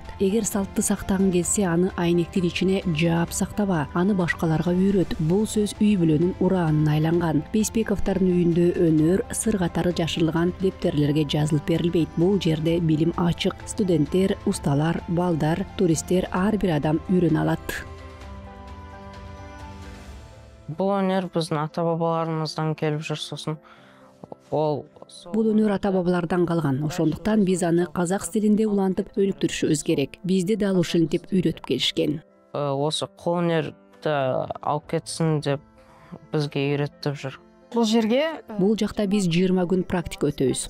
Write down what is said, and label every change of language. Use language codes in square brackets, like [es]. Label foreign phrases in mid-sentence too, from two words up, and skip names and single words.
[ky] Эгер салтты сактагың келсе, аны айнектин ичине жаап сактаба, аны башкаларга үйрөт. Бул сөз үй бүлөнүн ураанына айланган. Бейсбековдордун үйүндө өнөр сыр катары жашырылган дептерлерге жазылып берилбейт. Бул жерде билим ачык. Студенттер, усталар, балдар, туристтер ар бир адам үйрөнө алат. [kk] Бұл өнер біздің ата-бабаларымыздан келіп жүр, сосын [ky] Бул өнөр ата-бабалардан калган. Ошондуктан биз аны казак стилинде улантып өнүктүрүшүбүз керек. Бизди дал ушинтип үйрөтүп келишкен. [kk] Осы кол өнерди алып кетсин деп бизге үйрөтүп жүр. [ky] Бул жакта биз 20 күн практика өтөбүз.